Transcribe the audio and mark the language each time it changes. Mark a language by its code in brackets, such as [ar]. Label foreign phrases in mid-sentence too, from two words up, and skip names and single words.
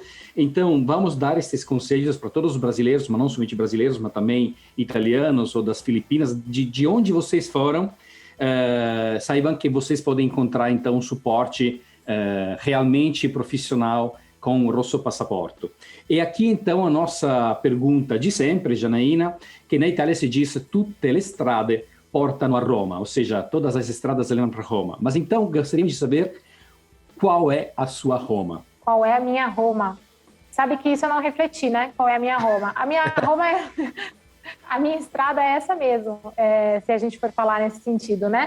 [pt] Então, vamos dar esses conselhos para todos os brasileiros, mas não somente brasileiros, mas também italianos ou das Filipinas, de onde vocês foram. Saibam que vocês podem encontrar, então, um suporte realmente profissional com o Rosso Passaporto. E aqui, então, a nossa pergunta de sempre, Janaína, que na Itália se diz [it] tutte le strade portano a Roma, [pt] ou seja, todas as estradas levam para Roma. Mas então, gostaríamos de saber qual é a sua Roma. Qual é a minha Roma? Sabe que isso eu não refleti, né? Qual é a minha Roma? A minha Roma é... A minha estrada é essa mesmo, se a gente for falar nesse sentido, né?